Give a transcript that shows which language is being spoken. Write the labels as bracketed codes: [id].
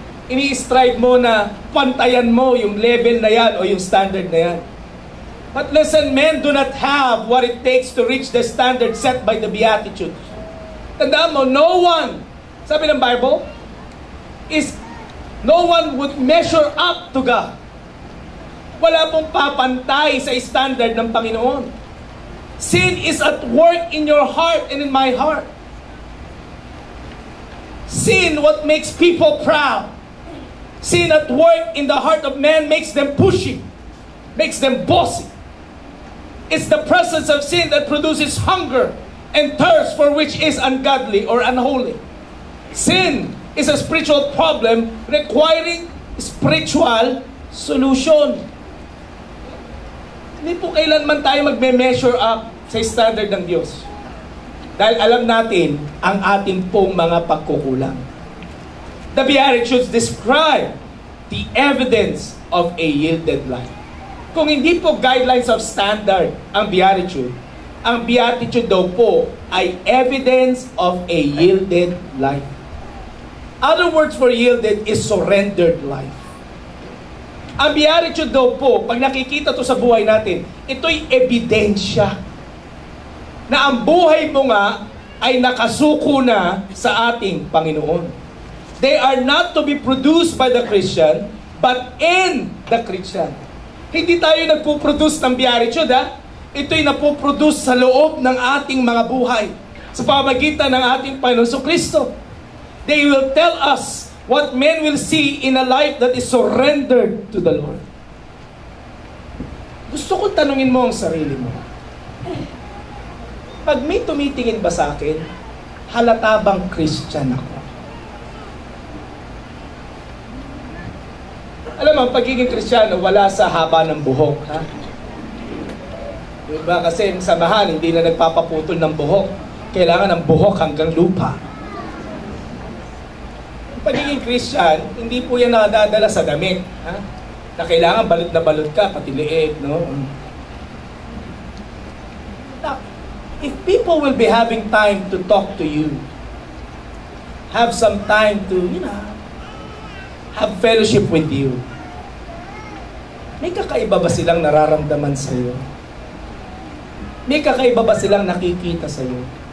[tl] Ini-strive mo na pantayan mo yung level na yan o yung standard na yan. [en] But listen, men do not have what it takes to reach the standard set by the Beatitudes. [tl] Tandaan mo, [en] no one, [tl] sabi ng [en] Bible, no one would measure up to God. [tl] Wala pong papantay sa standard ng Panginoon. [en] Sin is at work in your heart and in my heart. Sin, what makes people proud. Sin at work in the heart of man makes them pushy, makes them bossy. It's the presence of sin that produces hunger and thirst for which is ungodly or unholy. Sin is a spiritual problem requiring spiritual solution. [tl] Hindi po kailanman tayo magme-measure up sa standard ng Diyos. Dahil alam natin ang ating pong mga pagkukulang. [en] The Beatitudes describe the evidence of a yielded life. [tl] Kung hindi po [en] guidelines of standard [tl] ang Beatitude daw po ay [en] evidence of a yielded life. Other words for yielded is surrendered life. [tl] Ang Beatitude daw po, pag nakikita to sa buhay natin, ito'y ebidensya na ang buhay mo nga ay nakasuko na sa ating Panginoon. [en] They are not to be produced by the Christian, but in the Christian. [tl] Hindi tayo nagpo-produce ng Beatitude, ha? Ito'y napoproduce sa loob ng ating mga buhay sa pamagitan ng ating Panginoon Kristo. [en] They will tell us what men will see in a life that is surrendered to the Lord. [tl] Gusto ko tanungin mo ang sarili mo. Pag may tumitingin ba sa akin, halata bang Christian ako? Alam mo, ang pagiging Kristiyano, wala sa haba ng buhok. Ha? Diba? Kasi ang samahan, hindi na nagpapaputol ng buhok. Kailangan ng buhok hanggang lupa. Ang pagiging Christian, hindi po yan nakadadala sa damit. Ha? Na kailangan balot na balot ka, pati liit. No? [en] Now, if people will be having time to talk to you, have some time to, have fellowship with you, [tl] may kakaiba ba silang nararamdaman sa iyo? May kakaiba ba silang nakikita sa iyo?